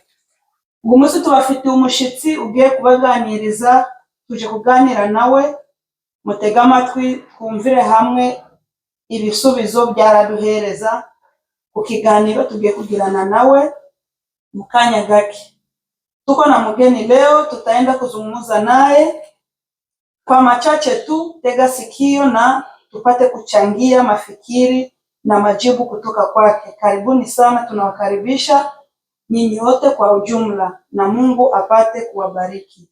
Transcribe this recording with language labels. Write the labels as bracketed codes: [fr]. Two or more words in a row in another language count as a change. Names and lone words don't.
[rw] Uyu munsi tubafitiye umushitsi ugiye kubaganiriza, tuje kuganira nawe, mutega amatwi twumvire hamwe ibisubizo byaraduhereza ku kiganiro tugiye kugirana nawe mu kanya gake. [sw] Tuko na mgeni leo, tutaenda kuzungumza naye kwa machache tu, tega sikio na tupate kuchangia mafikiri na majibu kutoka kwake. Karibuni sana, tunawakaribisha nyinyi wote kwa ujumla na Mungu apate kuwabariki.